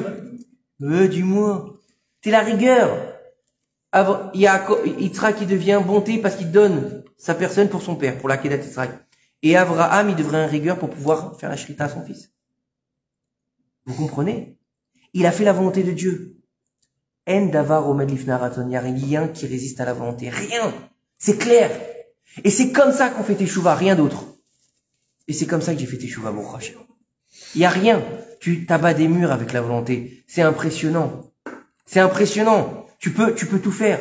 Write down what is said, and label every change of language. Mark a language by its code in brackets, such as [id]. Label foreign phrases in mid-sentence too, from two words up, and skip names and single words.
[fr] Dis-moi, c'est la rigueur. Il y a Yitzhak qui devient bonté parce qu'il donne sa personne pour son père, pour la Kedat Yitzhak. Et Avraham, il devrait une rigueur pour pouvoir faire la shrita à son fils. Vous comprenez? Il a fait la volonté de Dieu. [he] אין דבר עומד לפני הרצון, [fr] il n'y a rien qui résiste à la volonté. Rien. C'est clair. Et c'est comme ça qu'on fait teshuva, rien d'autre. Et c'est comme ça que j'ai fait teshuva, mon Hashem. Il n'y a rien. Tu t'abats des murs avec la volonté. C'est impressionnant. C'est impressionnant. Tu peux tout faire.